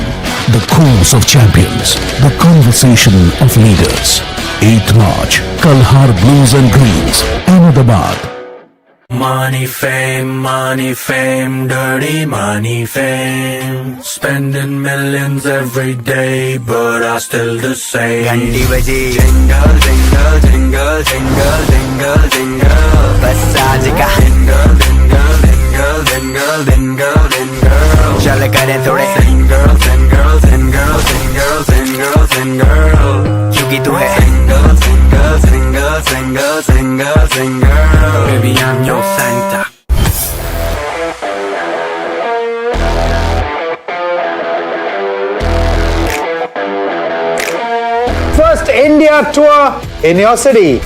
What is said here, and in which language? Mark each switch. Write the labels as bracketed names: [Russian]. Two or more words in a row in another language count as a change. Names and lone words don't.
[English] The course of champions, the conversation of leaders. 8th March, Kalhar Blues and Greens, Ahmedabad. Money, fame, dirty money, fame. Spending millions every day, but I still the same. [Hindi] घंटी बजी, [English] jingle, jingle, jingle, jingle, jingle, jingle. [Hindi] बस आज का [English] jingle, jingle, jingle, jingle, jingle, jingle. [Hindi] चल करे थोड़े [English] single, single, single, single, single, single. [Hindi] क्योंकि तू है [English] single, single, single, single, single, single. Baby, I'm your Santa. First India tour in your city.